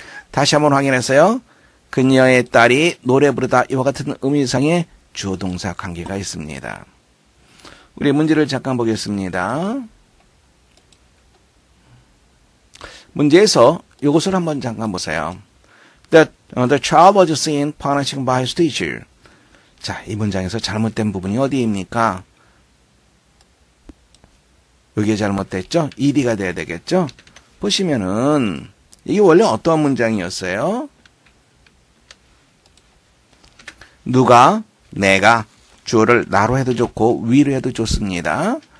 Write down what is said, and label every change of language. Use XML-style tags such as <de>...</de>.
<ko>다시 한번 확인해서요. 그녀의 딸이 노래 부르다 이와 같은 의미상의 주어동사 관계가 있습니다. 우리 문제를 잠깐 보겠습니다. 문제에서 이것을 한번 잠깐 보세요.</ko> <en>The child was seen punishing by his teacher.</en> <ko>자, 이 문장에서 잘못된 부분이 어디입니까? 여기에 잘못됐죠? ed가 돼야 되겠죠? 보시면은 이게 원래 어떠한 문장이었어요? 누가, 내가 주어를 나로 해도 좋고 위로 해도 좋습니다.</ko>